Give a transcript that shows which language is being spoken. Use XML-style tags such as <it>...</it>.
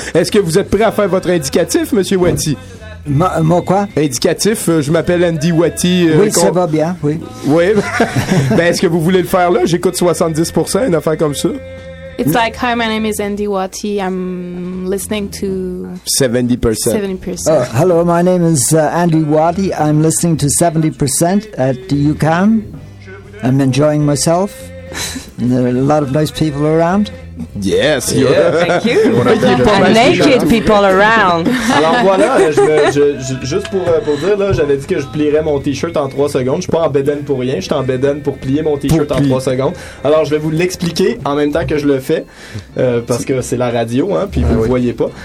<fr>Est-ce que vous êtes prêt à faire votre indicatif, monsieur Wattie? Moi quoi? Indicatif, je m'appelle Andy Wattie. Oui, ça va bien, oui. Oui, ben est-ce que vous voulez le faire là? J'écoute 70%, une affaire comme ça.</fr> <en>It's like, hi, my name is Andy Wattie, I'm listening to... 70%. 70%. Oh, hello, my name is Andy Wattie, I'm listening to 70% at UCAM. I'm enjoying myself. There are a lot of nice people around. Yes, thank you. And naked people around.</en> <fr>Alors voilà, juste pour dire là, j'avais dit que je plierais mon t-shirt en 3 secondes. Je suis pas en bédaine pour rien. Je suis en bédaine pour plier mon t-shirt en 3 secondes. Alors je vais vous l'expliquer en même temps que je le fais, parce que c'est la radio, hein. Puis vous voyez pas.</fr>